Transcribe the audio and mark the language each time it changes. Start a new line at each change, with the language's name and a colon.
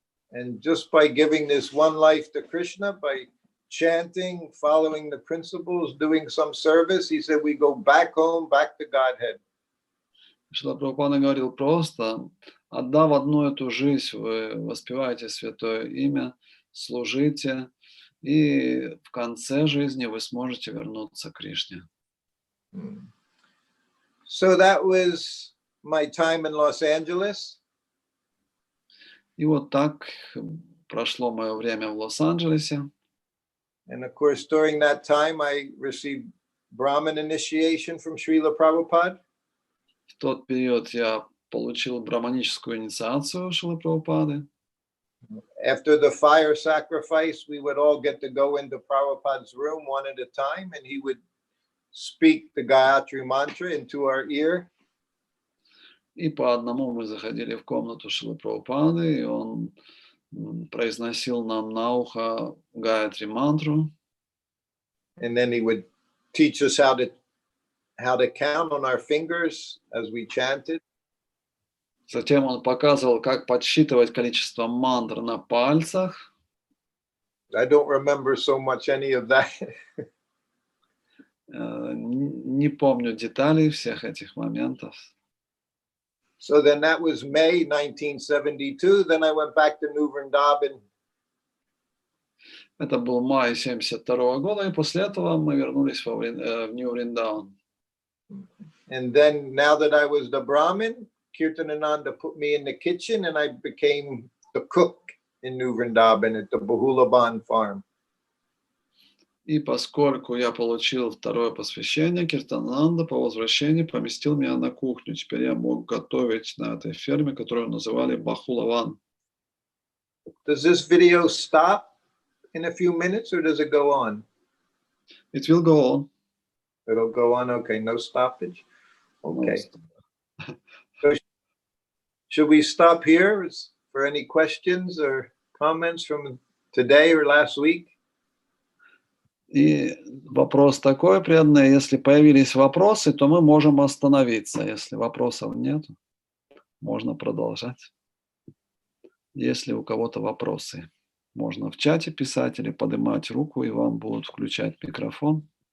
English: And just by giving this one life to Krishna, by chanting, following the principles, doing some service, he said, we go back home, back to Godhead.
Russian: Шрила Прабхупада говорил, просто отдав одну эту жизнь, вы воспеваете святое имя, служите, и в конце жизни вы сможете вернуться к Кришне.
English: So that was my time in Los Angeles.
Russian: И вот так прошло мое время в Лос-Анджелесе.
English: And of course, during that time, I received Brahmin initiation from Srila Prabhupada.
Russian: В тот период я получил браманическую инициацию Шрилы Прабхупады.
English: After the fire sacrifice, we would all get to go into Prabhupada's room one at a time, and he would speak the Gayatri mantra into our ear.
Russian: И по одному мы заходили в комнату Шрилы Прабхупады, и он произносил нам на ухо Гayatri мантру.
English: And then he would teach us how to count on our fingers as we chanted.
Russian: Затем он показывал, как подсчитывать количество мантр на пальцах.
English: I don't remember so much any of that.
Russian: Не помню деталей всех этих моментов.
English: So then that was May 1972. Then I went back to New Vrindavan.
Russian: Это был май 1972 года, и после этого мы вернулись в Нью-Вриндаван.
English: And then now that I was the Brahmin, Kirtanananda put me in the kitchen, and I became the cook in New Vrindavan at the Bahulaban farm.
Russian: И поскольку я получил второе посвящение, Киртананда по возвращении поместил меня на кухню. Теперь я мог готовить на этой ферме, которую называли Бахулаван.
English: Does this video stop in a few minutes, or does it go on? It will go on. It'll go on. Okay, no stoppage. Okay. No. So should we stop here for any questions or comments from today or last week?
Russian: И вопрос такой, преданные, если появились вопросы, то мы можем остановиться. Если вопросов нет, можно продолжать. Если у кого-то вопросы, можно в чате писать или поднимать руку, и вам будут включать микрофон.